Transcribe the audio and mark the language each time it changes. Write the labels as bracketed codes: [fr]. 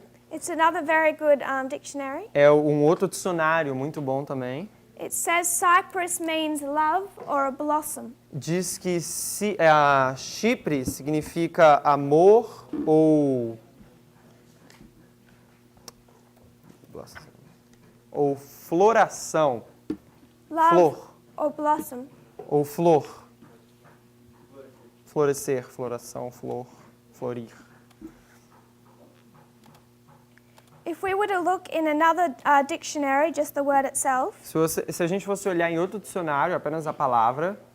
[en] it's another very good dictionary. [pt] é um outro dicionário muito bom também. [en] It says Cyprus means love or a blossom. [pt] Diz que Chipre significa amor ou floração. [en] Love [pt] Flor. [en] or blossom. [pt] Ou flor. Florescer, floração, flor, florir. [en] If we were to look in another dictionary, just the word itself, [pt] Se a gente fosse olhar em outro dicionário, apenas a palavra,